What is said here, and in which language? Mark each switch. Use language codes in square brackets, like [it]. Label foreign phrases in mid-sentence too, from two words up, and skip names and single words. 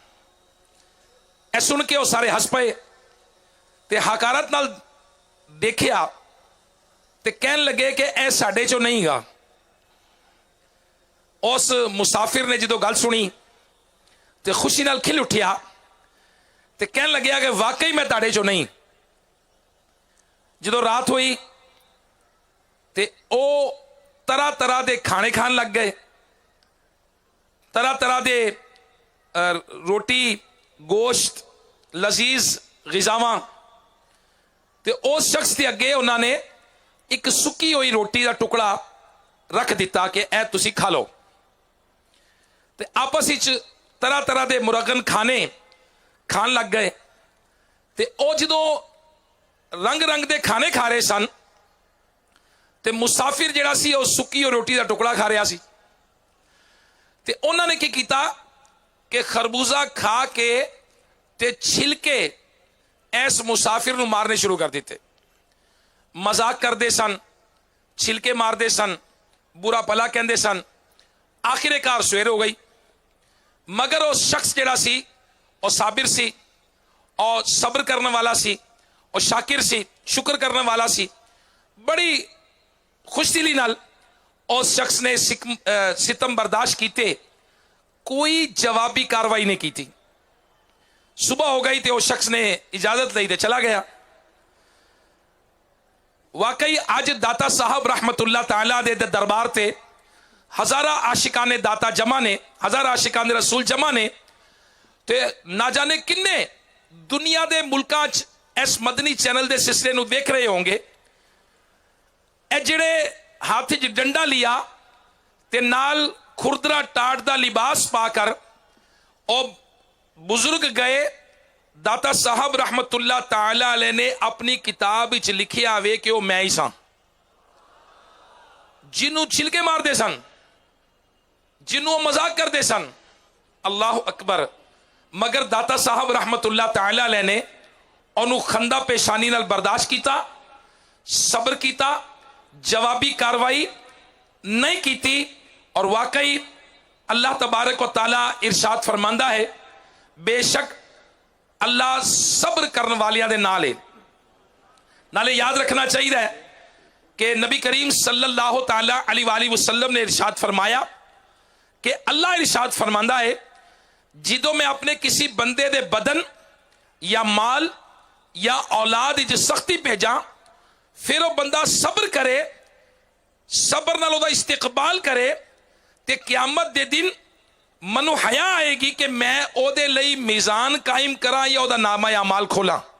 [pa] اے سن کے وہ سارے ہس پے تے حقارت نال دیکھیا تے کہن لگے کہ اے ساڈے چو نہیں گا. اس مسافر نے جو گل سنی تے خوشی نال کھل اٹھیا تے کہن لگے کہ واقعی میں تاڑے چو نہیں. جو رات ہوئی تے او طرح طرح کے کھانے کھان لگ گئے، طرح طرح کے روٹی گوشت لذیذ غذاواں. تے اس شخص کے اگے انہوں نے ایک سکی ہوئی روٹی کا ٹکڑا رکھ دتا کہ اے تسی کھا لو. تے آپس وچ طرح طرح کے مرغن کھانے کھان لگ گئے. تے او جو رنگ رنگ کے کھانے کھا رہے سن تے مسافر جیہڑا سی او سکی ہوئی روٹی کا ٹکڑا کھا رہا سی. تے انہوں نے کی کیتا کہ خربوزہ کھا کے تے چھلکے ایس مسافر نوں مارنے شروع کر دتے. مذاق کرتے سن، چھلکے مارتے سن، برا بھلا کہتے سن. آخرکار سویر ہو گئی، مگر اس شخص جیہڑا سی اور صابر سی اور صبر کرنے والا سی اور شاکر سی، شکر کرنے والا سی. بڑی خوشدلی نال اس شخص نے ستم برداشت کیتے، کوئی جوابی کارروائی نہیں کی تھی. [ur] صبح ہو گئی تو اس شخص نے اجازت لی تو چلا گیا. [pa] واقعی اج داتا صاحب [ar] رحمة الله تعالى [pa] دے دربار تے ہزارہ عاشقانِ داتا جمع نے، ہزارہ عاشقانِ رسول جمع نے، تے نہ جانے کنے دنیا دے ملکاں چ اس مدنی چینل دے سلسلے نوں دیکھ رہے ہونگے. اے جیہڑے ہاتھ چ ڈنڈا لیا تے نال کھردرا ٹاٹ دا لباس پاکر او بزرگ گئے. داتا صاحب [ar] رحمة الله تعالى عليه [pa] نے اپنی کتاب وچ لکھیا وے کہ وہ میں ہی ساں، جنہوں چھلکے مارتے سن، جنہوں مذاق کرتے سن. [ar] الله أكبر. [pa] مگر داتا صاحب [ar] رحمة الله تعالى عليه [pa] نے انہوں نے خندہ پیشانی نال برداشت کیا، صبر کیا، جوابی کارروائی نہیں کی. اور واقعی [ar] الله تبارك وتعالى [pa] ارشاد فرماندا ہے، بیشک اللہ صبر کرنے والیاں دے نال ہے. نالے یاد رکھنا چاہیے کہ نبی کریم [ar] صلى الله تعالى عليه وسلم [pa] نے ارشاد فرمایا کہ اللہ ارشاد فرماندا ہے، جدوں میں اپنے کسی بندے دے بدن یا مال یا اولاد چ سختی بھیجا، فیر وہ بندہ صبر کرے، صبر نال اودا استقبال کرے، تے قیامت دے دن منوں حیا آئے گی کہ میں اودے لئی میزان قائم کرا یا اودا نامہ یا مال کھولا.